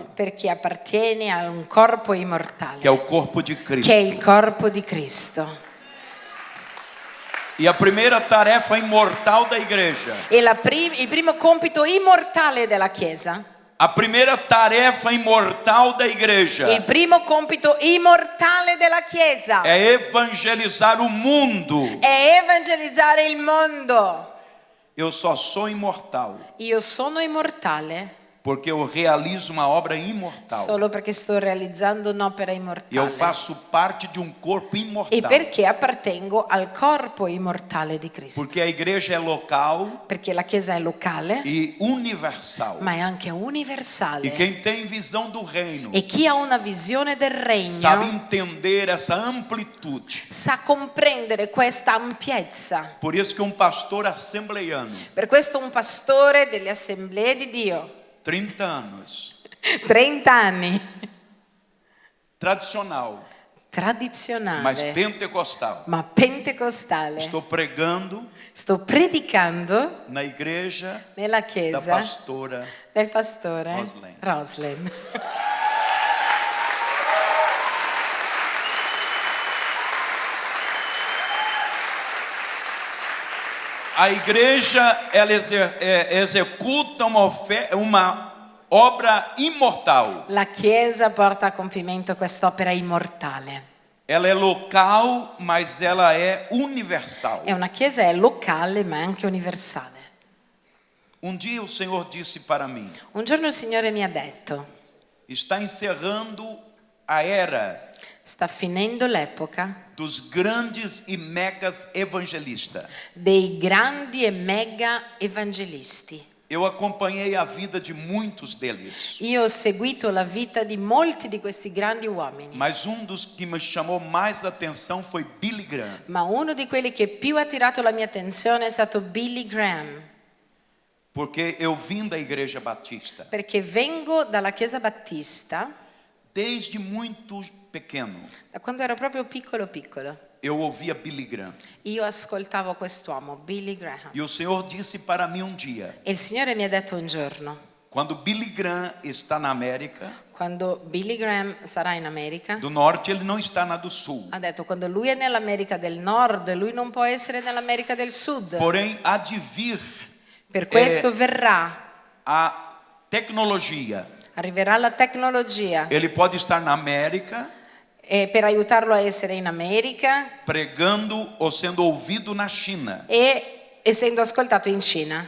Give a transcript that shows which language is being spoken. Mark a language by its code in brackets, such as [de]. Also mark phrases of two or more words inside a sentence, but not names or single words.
[it] perché appartieni a un corpo immortale, [pt] que é o corpo de [it] che è Cristo. il corpo di Cristo. [pt] E a primeira tarefa imortal da igreja, [it] E il primo compito immortale della Chiesa, [pt] a primeira tarefa imortal da [it] il [pt] igreja [it] primo compito immortale della Chiesa [pt] é evangelizar o mundo. [it] è evangelizzare il mondo. [pt] Eu só sou imortal [it] Io sono immortale [pt] porque eu realizo uma obra imortal. [it] solo perché sto realizzando un'opera [pt] E eu [it] immortale [pt] faço parte de um corpo e imortal. [it] perché appartengo al corpo immortale di Cristo. [pt] Porque a igreja é local [it] Perché la Chiesa è locale, [pt] e universal. [it] ma è anche universale. [pt] E quem tem visão do reino [it] E chi ha una visione del [pt] sabe [it] regno [pt] entender essa amplitude. [it] sa comprendere questa ampiezza. [pt] Por isso que um pastor assembleiano, [it] Per questo un pastore delle assemblee di Dio, [pt] 30 anos, [it] 30 anni, [pt] tradicional, mas [it] tradizionale, [pt] pentecostal. [it] ma pentecostale, [pt] Estou pregando [it] sto predicando [pt] na igreja [it] nella [pt] da [it] chiesa [pt] pastora. [it] del pastore [pt] Roslen. [it] Roslen. [pt] A igreja ela executa uma obra imortal. [it] La Chiesa porta a compimento quest'opera immortale. [pt] Ela é local, mas ela é universal. [it] È una Chiesa è locale ma è anche universale. [pt] Um dia o Senhor disse para mim: [it] Un giorno il Signore mi ha detto: [pt] está encerrando a era [it] sta finendo l'epoca [pt] dos grandes e megas evangelistas. [it] dei grandi e mega evangelisti. [pt] Eu acompanhei a vida de muitos deles, [it] Io ho seguito la vita di molti di questi grandi uomini, [pt] mas dos que me chamou mais atenção foi Billy Graham. [it] ma uno di quelli che più ha attirato la mia attenzione è stato Billy Graham, [pt] Porque eu vim da igreja batista [it] perché vengo dalla Chiesa Battista [pt] desde muito pequeno. [it] da quando ero proprio piccolo. [pt] Eu ouvia Billy Graham. [it] Io ascoltavo quest'uomo, Billy Graham. [pt] E o Senhor disse para mim um dia, [it] E il Signore mi ha detto un giorno, [pt] quando Billy Graham está na América [it] quando Billy Graham sarà in America, [pt] do Norte, ele não está na do Sul. [it] ha detto quando lui è nell'America del Nord, lui non può essere nell'America del Sud. [pt] Porém, há de vir [it] Per questo verrà, [pt] a tecnologia. [it] arriverà la tecnologia [pt] Ele pode estar na América [it] e per aiutarlo a essere in America [pt] pregando ou sendo ouvido na China. [it] e essendo ascoltato in Cina.